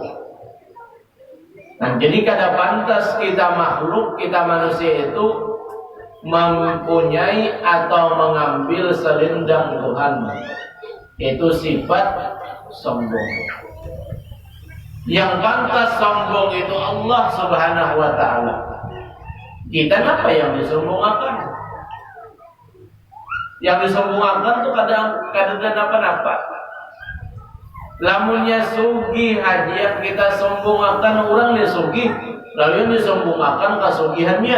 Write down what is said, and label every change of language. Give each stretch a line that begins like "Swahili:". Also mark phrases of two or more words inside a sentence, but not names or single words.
Indonesian: Nah, jadi kada pantas kita makhluk, kita manusia itu mempunyai atau mengambil selendang Tuhan. Itu sifat sombong. Yang pantas sombong itu
Arabic: Allah Subhanahu wa ta'ala.
Indonesian: Kita apa yang disombongkan? Yang disombongkan itu kadang apa-apa.
Banjar: Lamunnya sugih
Indonesian: haji yang kita sombongkan orang dia sugih, lalu yang disombongkan kasugihannya.